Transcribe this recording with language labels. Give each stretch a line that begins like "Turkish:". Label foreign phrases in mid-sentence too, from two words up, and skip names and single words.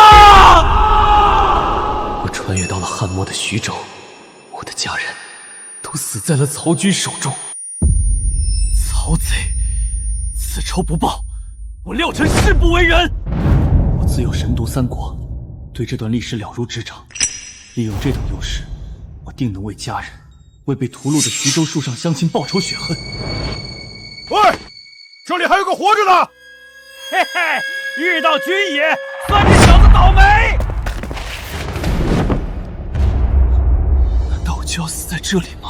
Chinese: 我穿越到了汉末的徐州，我的家人都死在了曹军手中。曹賊，此仇不報，我廖晨誓不为人。我自幼神读三国，对这段歷史了如指掌。利用這等優勢，我定能為家人，為被屠戮的徐州樹上鄉親報仇雪恨。喂，這裡還有個活着的！嘿嘿，遇到軍爺，算這小子倒霉。難道我就要死在這裡嗎？